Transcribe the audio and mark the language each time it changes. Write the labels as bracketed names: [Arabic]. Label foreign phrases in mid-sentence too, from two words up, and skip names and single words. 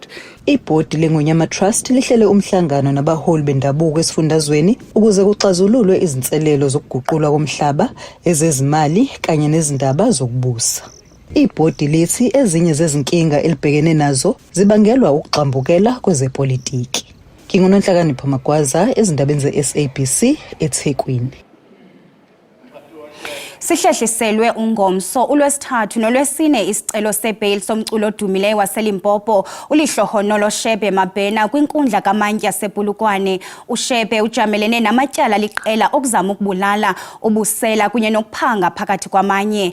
[Zulu] Ibhodi leNgonyama Trust lihlele umhlangano nabaholi bendabuko esifundazweni ukuze kuxazululwe izinselelo zokuguqulwa komhlaba, ezezimali kanye nezindaba zokubusa. Ibhodi lithi ezinye zezinkinga elibhekene nazo zibangelwa ukugxambukela kwezepolitiki. NginguNonhlakanipho Magwaza ezindabeni ze-SABC eThekwini. [Xhosa] Sihlehliselwe uNgomso uLwesithathu noLwesine isicelo sebail somculo odumileyo waseLimpopo uLihlohonolo Shebe Mabhena kwinkundla kaMantya sePulukwane. uShebe ujamelene namatyala liqela okuzama ukubulala, ubusela kunye nokuphanga phakathi kwamanye.